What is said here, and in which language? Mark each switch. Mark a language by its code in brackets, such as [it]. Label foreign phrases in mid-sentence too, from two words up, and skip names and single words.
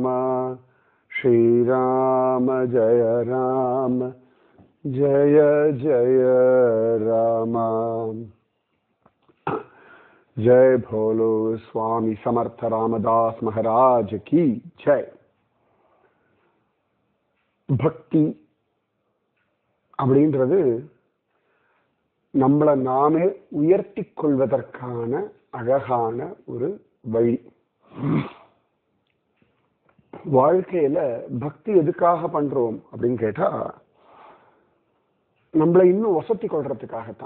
[hi] श्री राम जय जय राम। जय भोलो स्वामी समर्थ रामदास महाराज की जय। [ta] பக்தி அப்படின்றது நம்மளை நாமே உயர்த்தி கொள்வதற்கான அழகான ஒரு வழி. வாழ்க்கையில பக்தி எதுக்காக பண்றோம் அப்படின்னு கேட்டா, நம்மளை இன்னும் வசதி கொள்றதுக்காகத்தான்.